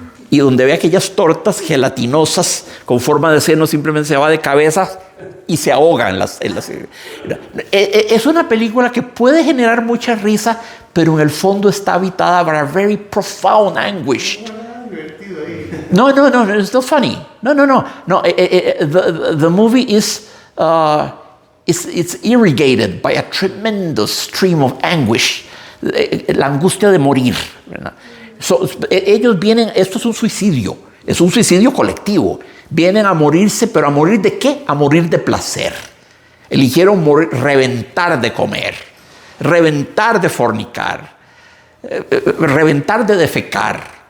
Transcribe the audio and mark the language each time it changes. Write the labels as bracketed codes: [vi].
[es] Y donde ve aquellas tortas gelatinosas con forma de senos, simplemente se va de cabeza y se ahoga en las. Es una película que puede generar mucha risa, pero en el fondo está habitada [en] by a very profound anguish. No, it's not funny. No. The movie is it's irrigated by a tremendous stream of anguish. [es] La angustia de morir, ¿verdad? Ellos vienen, esto es un suicidio colectivo. Vienen a morirse, pero ¿a morir de qué? A morir de placer. Eligieron reventar de comer, reventar de fornicar, reventar de defecar,